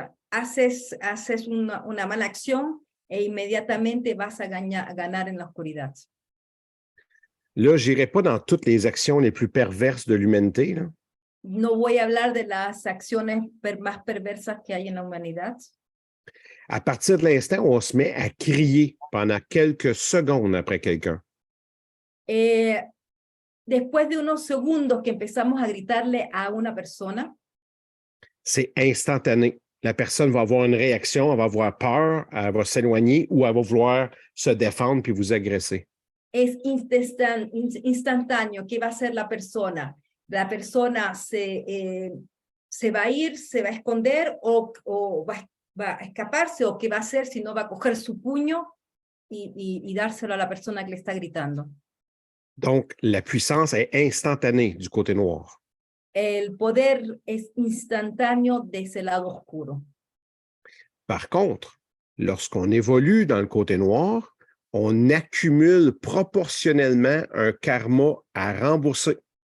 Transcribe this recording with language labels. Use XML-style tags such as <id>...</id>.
<es>Haces una mala acción e inmediatamente vas a ganar en la oscuridad.</es> <fr>Là, je n'irai pas dans toutes les actions les plus perverses de l'humanité, là.</fr> <es>No voy a hablar de las acciones más perversas que hay en la humanidad.</es> <fr>À partir de l'instant où on se met à crier pendant quelques secondes après quelqu'un,</fr> <es>Después de unos segundos que empezamos a gritarle a una persona,</es> <fr>c'est instantané. La personne va avoir une réaction, elle va avoir peur, elle va s'éloigner ou elle va vouloir se défendre puis vous agresser.</fr> <es>es instantáneo. ¿Qué va a hacer la persona? La persona se va a ir, se va a esconder o va a escaparse, o qué va a hacer, si no va a coger su puño y dárselo a la persona que le está gritando.</es> <fr>Donc, la puissance est instantanée du côté noir.</fr> <es>El poder es instantáneo de ese lado oscuro.</es> <fr>Par contre, lorsqu'on évolue dans le côté noir, on accumule proportionnellement un karma à rembourser.</fr>